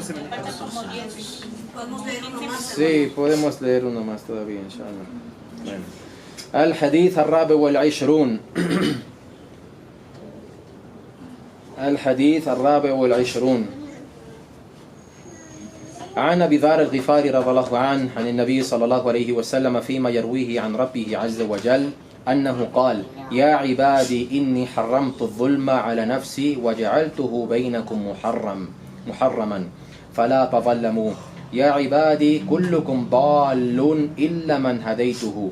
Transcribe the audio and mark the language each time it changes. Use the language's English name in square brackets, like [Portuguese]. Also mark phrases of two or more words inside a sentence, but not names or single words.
[Spanish] Falta como 10. Podemos leer uno más. Sí, podemos leer uno más todavía, inshallah. Bueno. [Arabic] الحديث الرابع والعشرون الحديث الرابع والعشرون عن أبي ذر الغفاري رضي الله عنه عن النبي صلى الله عليه وسلم فيما يرويه عن ربه عز وجل أنه قال يا عبادي إني حرمت الظلم على نفسي وجعلته بينكم محرما فلا تظلموا يا عبادي كلكم ضال إلا من هديته